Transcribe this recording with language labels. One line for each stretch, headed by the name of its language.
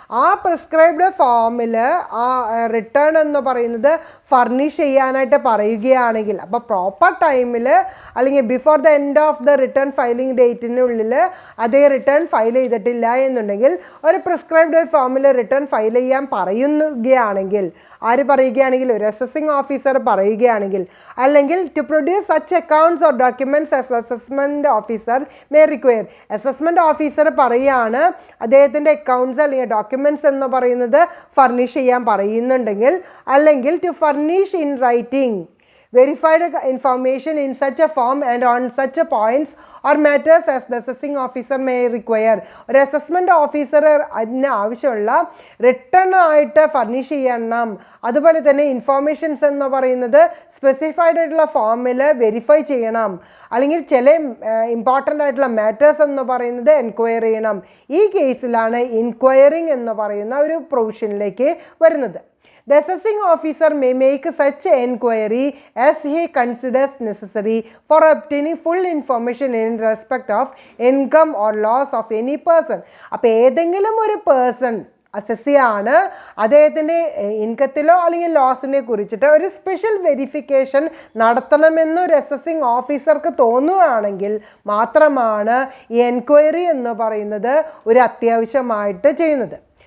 Malayalam: ആ പ്രിസ്ക്രൈബ്ഡ് ഫോമിൽ ആ റിട്ടേൺ എന്ന് പറയുന്നത് ഫർണിഷ് ചെയ്യാനായിട്ട് പറയുകയാണെങ്കിൽ, അപ്പോൾ പ്രോപ്പർ ടൈമിൽ അല്ലെങ്കിൽ before the end of the return filing ഡേറ്റിനുള്ളിൽ അതേ റിട്ടേൺ ഫയൽ ചെയ്തിട്ടില്ല എന്നുണ്ടെങ്കിൽ ഒരു പ്രിസ്ക്രൈബ്ഡ് ഫോമിൽ റിട്ടേൺ ഫയൽ ചെയ്യാൻ പറയുകയാണെങ്കിൽ, ആര് പറയുകയാണെങ്കിൽ? ഒരു അസസിങ് ഓഫീസർ പറയുകയാണെങ്കിൽ, അല്ലെങ്കിൽ
English: To produce such accounts or documents as assessment officer may require.
Malayalam: Assessment officer പറയുകയാണ് അദ്ദേഹത്തിൻ്റെ അക്കൗണ്ട്സ് അല്ലെങ്കിൽ ഡോക്യുമെൻറ്റ്സ് എന്ന് പറയുന്നത് ഫർണിഷ് ചെയ്യാൻ പറയുന്നുണ്ടെങ്കിൽ, അല്ലെങ്കിൽ
English: To furnish in writing verified information in such a form and on such a points or matters as the assessing officer may require.
Malayalam: ഒരു assessment officer അതിന് ആവശ്യമുള്ള റിട്ടേൺ ആയിട്ട് ഫർണിഷ് ചെയ്യണം. അതുപോലെ തന്നെ ഇൻഫോർമേഷൻസ് എന്ന് പറയുന്നത് സ്പെസിഫൈഡ് ആയിട്ടുള്ള ഫോമിൽ വെരിഫൈ ചെയ്യണം. അല്ലെങ്കിൽ ചില ഇമ്പോർട്ടൻ്റ് ആയിട്ടുള്ള മാറ്റേഴ്സ് എന്ന് പറയുന്നത് എൻക്വയർ ചെയ്യണം. ഈ കേസിലാണ് ഇൻക്വയറിംഗ് എന്ന് പറയുന്ന ഒരു പ്രൊവിഷനിലേക്ക് വരുന്നത്.
English: The assessing officer may make such enquiry as he considers necessary for obtaining full information in respect of income or loss of any person.
Malayalam: അപ്പോൾ ഏതെങ്കിലും ഒരു പേഴ്സൺ അസസ്സിയാണ് അദ്ദേഹത്തിൻ്റെ ഇൻകത്തിലോ അല്ലെങ്കിൽ ലോസിനെ കുറിച്ചിട്ട് ഒരു സ്പെഷ്യൽ വെരിഫിക്കേഷൻ നടത്തണമെന്ന് ഒരു അസസ്സിങ് ഓഫീസർക്ക് തോന്നുകയാണെങ്കിൽ മാത്രമാണ് ഈ എൻക്വയറി എന്ന് പറയുന്നത് ഒരു അത്യാവശ്യമായിട്ട് ചെയ്യുന്നത്.